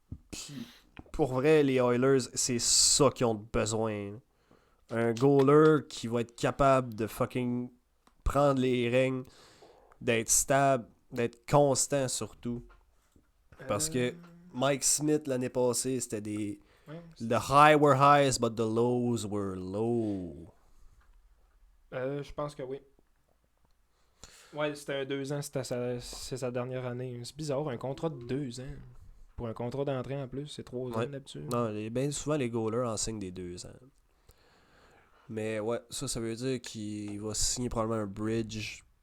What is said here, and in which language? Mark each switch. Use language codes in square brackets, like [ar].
[fr] Puis, pour vrai, les Oilers, c'est ça qu'ils ont besoin. Un goaler qui va être capable de fucking prendre les règnes, d'être stable, d'être constant surtout. Parce que Mike Smith, l'année passée, c'était des... [en] The high were highs, but the lows were low. [fr] Je pense que oui. Ouais, c'était un 2 ans, c'est sa dernière année. C'est bizarre, un contrat de 2 ans. Pour un contrat d'entrée en plus, c'est 3 ans d'habitude. Non, bien souvent, les goalers en signent des 2 ans. Mais ouais, ça veut dire qu'il va signer probablement un bridge.